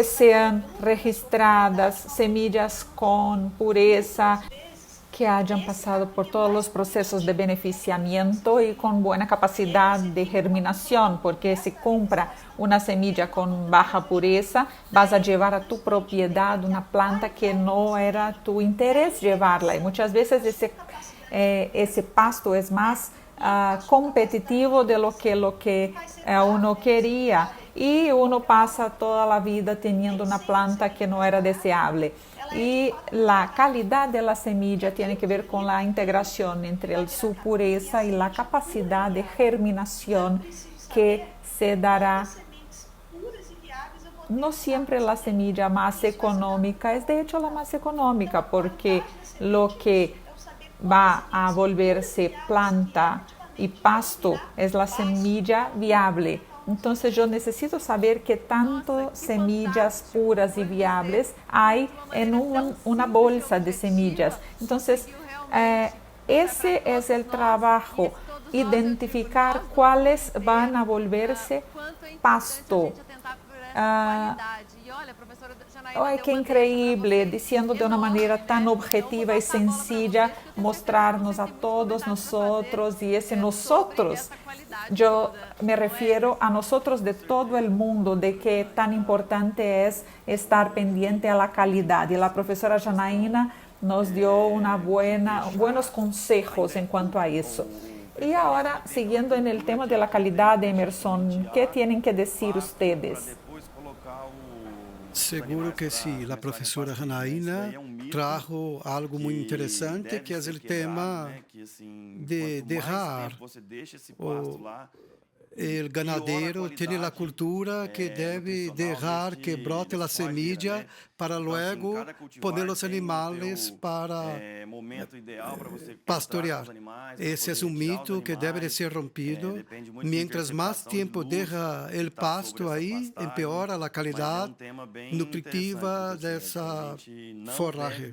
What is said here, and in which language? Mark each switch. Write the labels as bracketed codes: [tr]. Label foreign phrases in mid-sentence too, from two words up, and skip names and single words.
[pt] sejam registradas, semillas com pureza, que hayan passado por todos os processos de beneficiamento e com boa capacidade de germinação, porque se compra uma semilla com baixa pureza, vas a levar a tu propriedade uma planta que não era tu interesse levarla. E muitas vezes esse pasto é mais competitivo [es] de lo que uno [pt] queria, e uno passa toda a vida tendo uma planta que não era deseável. E a qualidade da semilla tem que ver com a integração entre sua pureza e a capacidade de germinação que se dará. [es] No siempre la semilla más económica es de hecho la más económica, porque lo que va a volverse planta y pasto es la semilla viable. Entonces yo necesito saber qué tanto semillas puras y viables hay en una bolsa de semillas. Entonces ese es el trabajo, identificar cuáles van a volverse pasto. Ai, que increíble, [pt] dizendo de uma maneira tão objetiva e sencilla, mostrar-nos a todos nosotros, e esse nosotros, eu me refiro a nosotros de todo o mundo, de que tão importante é estar [es] pendiente a la calidad. [pt] E a professora Janaína nos deu [es] buenos consejos en cuanto [pt] a isso. E agora, seguindo [es] en el tema de la calidad, Emerson, ¿qué tienen que decir ustedes? Seguro que sí. [pt] A professora Janaína trajo algo muito interessante, que é o tema de deixar o ganadero tem a cultura que deve deixar que brote a semilla [es] para luego poner [pt] os animais para pastorear. Esse é um mito que deve de ser rompido. Mientras mais tempo deixa o pasto aí, empeora a qualidade nutritiva dessa forragem.